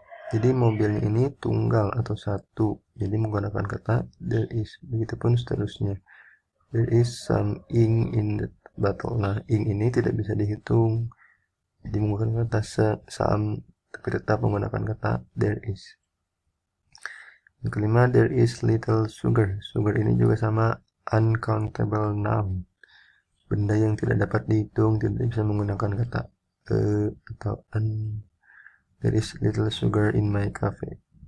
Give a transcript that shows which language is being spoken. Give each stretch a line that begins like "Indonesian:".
Indonesian: Jadi mobilnya ini tunggal atau satu. Jadi menggunakan kata there is. Begitupun seterusnya.
English: There is some ink in the bottle.
Indonesian: Nah, ink ini tidak bisa dihitung. Jadi menggunakan kata some, tapi tetap menggunakan kata there is. Yang kelima,
English: there is little sugar.
Indonesian: Sugar ini juga sama uncountable noun. Benda yang tidak dapat dihitung, tidak bisa menggunakan kata atau an.
English: There is little sugar in my coffee.